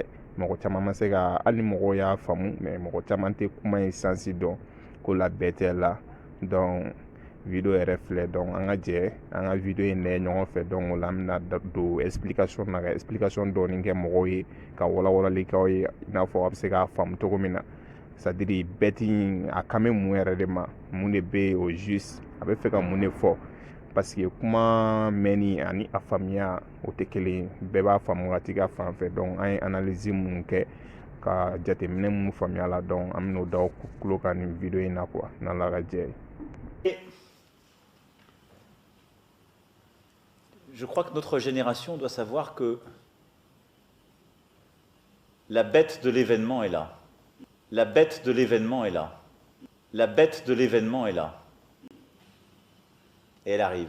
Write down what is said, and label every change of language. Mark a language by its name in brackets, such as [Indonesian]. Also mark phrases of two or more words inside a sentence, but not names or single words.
[Bambara] Mɔgɔ caman ma se ka, hali ni mɔgɔw y'a faamu mais mɔgɔ caman tɛ kuma in sansi dɔn, ko la bɛɛ tɛ la. Donc video yɛrɛ filɛ, donc an ka jɛ an ka video in lajɛ ɲɔgɔn fɛ. Donc o la an bɛna don explication na, ka explication dɔɔni kɛ mɔgɔw ye, ka walawalali k'aw ye i n'a fɔ a bɛ se k'a faamu cogo min na. [French] C'est à dire [Bambara] bɛti in a kan bɛ mun yɛrɛ de ma, mun de bɛ [French] au juste, [Bambara] a bɛ fɛ ka mun de fɔ, parce que kuma mɛnni ani a faamuya o tɛ kelen ye, bɛɛ b'a faamu ka t'i ka fan fɛ. Donc an ye analyse mun kɛ ka jateminɛ mun faamuya la, donc an bɛn'o da aw tulo kan nin video in na quoi, n'Ala ka jɛ ye. [French] Je crois que notre génération doit savoir que la bête de l'événement est là. La bête de l'événement est là. La bête de l'événement est là. Et elle arrive.